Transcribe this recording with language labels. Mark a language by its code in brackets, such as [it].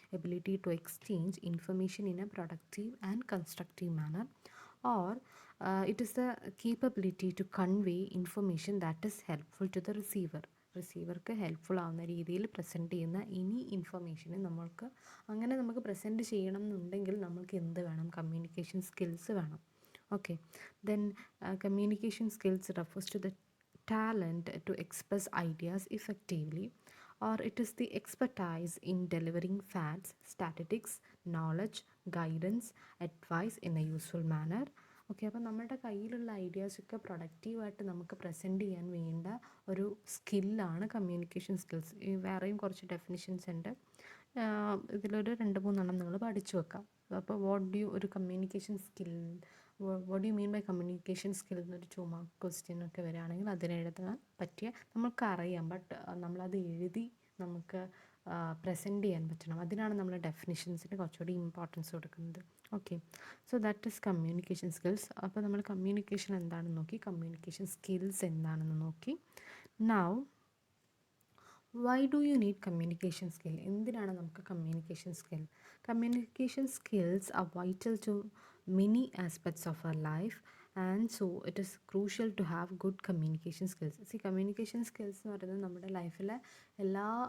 [en] Ability to exchange information in a productive and constructive manner, or it is the capability to convey information that is helpful to the receiver. [ml] റിസീവർക്ക് helpful ആവുന്ന രീതിയിൽ present ചെയ്യുന്ന ഇനി ഇൻഫർമേഷനെ നമുക്ക് present ചെയ്യണം എന്നുണ്ടെങ്കിൽ നമ്മൾക്ക് എന്ത് വേണം? കമ്മ്യൂണിക്കേഷൻ സ്കിൽസ് വേണം. [en] Okay, then communication skills refers to the talent to express ideas effectively, or it is the expertise in delivering facts, statistics, knowledge, guidance, advice in a useful manner. [ml] Okay, അപ്പോൾ നമ്മുടെ കയ്യിലുള്ള ഐഡിയാസൊക്കെ പ്രൊഡക്റ്റീവായിട്ട് നമുക്ക് present ചെയ്യാൻ വേണ്ട ഒരു സ്കില്ലാണ് communication skills. വേറെയും കുറച്ച് definitions ഉണ്ട്, ഇതിലൊരു 2-3 നിങ്ങൾ പഠിച്ചു വെക്കാം. അപ്പോൾ ഒരു communication skill, [en] what you mean by communication skill [ml] എന്നൊരു ക്വസ്റ്റ്യനൊക്കെ വരികയാണെങ്കിൽ അതിനെഴുതാൻ പറ്റിയ നമുക്കറിയാം, ബട്ട് നമ്മളത് എഴുതി നമുക്ക് പ്രസൻറ്റ് ചെയ്യാൻ പറ്റണം. അതിനാണ് നമ്മൾ ഡെഫിനിഷൻസിന് കുറച്ചുകൂടി ഇമ്പോർട്ടൻസ് കൊടുക്കുന്നത്. Okay, [en] So that is communication skills. [ml] അപ്പോൾ നമ്മൾ കമ്മ്യൂണിക്കേഷൻ എന്താണെന്ന് നോക്കി, കമ്മ്യൂണിക്കേഷൻ സ്കിൽസ് എന്താണെന്ന് നോക്കി. [en] Now why do you need communication skill? [ml] എന്തിനാണ് നമുക്ക് communication skill? [en] Communication skills are vital to many aspects of our life, and so it is crucial to have good communication skills. [ml] See, communication skills എന്ന് പറയുന്നത് നമ്മുടെ ലൈഫിലെ എല്ലാ